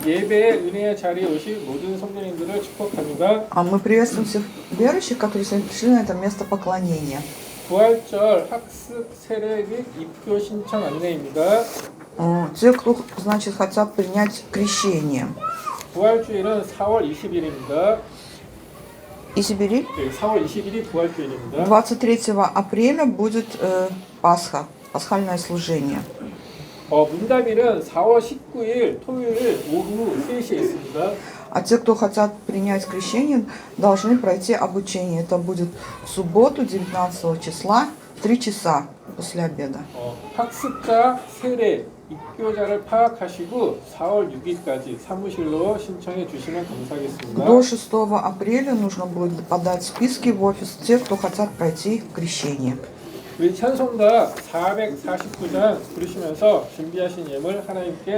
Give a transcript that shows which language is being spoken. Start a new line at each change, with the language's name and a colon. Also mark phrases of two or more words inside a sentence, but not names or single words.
Korean: 예배의 은혜의 자리에 오신 모든 성도님들을 축복합니다.
Russian: Мы приветствуем всех верующих, которые сегодня пришли на это место поклонения.
Korean: 부활절 학습 세례 및 입교 신청 안내입니다.
Russian: Те, кто, значит, хотят принять крещение.
Korean: 부활주일은 4월 20일입니다.
Russian: И Сибири.
Korean: 네, 4월 20일이 부활주일입니다.
Russian: 23 апреля будет Пасха, пасхальное служение.
Korean: 문담일은 4월 19일 토요일 오후 3시에 있습니다.
Russian: А те, кто хотят принять крещение, должны пройти обучение. Это будет в субботу, 19 числа, в 3 часа после обеда.
Korean: 학습자 세례 입교자를 파악하시고 4월 6일까지 사무실로 신청해 주시면 감사하겠습니다.
Russian: До 6 апреля нужно будет подать списки в офис тех, кто хотят пройти крещение.
Korean: 우리 찬송가 449장 부르시면서 준비하신 예물 하나님께